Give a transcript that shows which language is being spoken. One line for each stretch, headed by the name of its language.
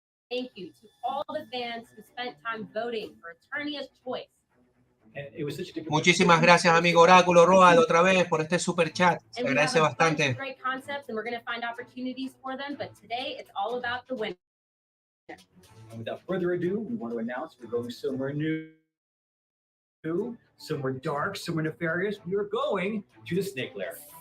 English: Thank you to all the fans who spent time voting for Eternia's Choice. And it was such a difficult
Spanish: Muchísimas gracias, amigo Oráculo Roa, otra vez por este super chat. Se
English: And we
Spanish: agradece
English: have a bunch
Spanish: bastante.
English: of great concepts and we're going to find opportunities for them, but today it's all about the winner. And without further ado, we want to announce we're going somewhere new, somewhere dark, somewhere nefarious. We are going to the Snake Lair.